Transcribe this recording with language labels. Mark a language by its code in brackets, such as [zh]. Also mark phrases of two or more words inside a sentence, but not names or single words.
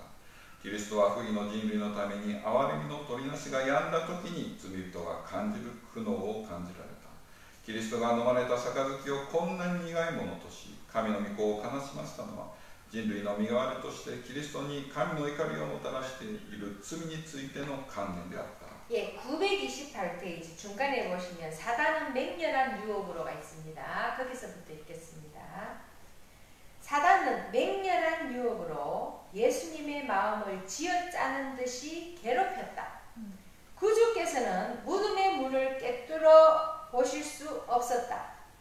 [ja] キリストは不義の人類のために憐れみの取りなしが止んだ時に罪人が感じる苦悩を感じられた。キリストが飲まれた杯をこんなに苦いものとし、神の御子を悲しませたのは、人類の身代わりとしてキリストに神の怒りをもたらしている罪についての観念であった。 [ko] 예, 928페이지 중간에 보시면 사단은 맹렬한 유혹으로가 있습니다. 거기서부터 읽겠습니다. 사단은 맹렬한 유혹으로 예수님의 마음을 쥐어짜는 듯이 괴롭혔다. 구주께서는 무덤의 문을 깨뚫어 보실 수 없었다.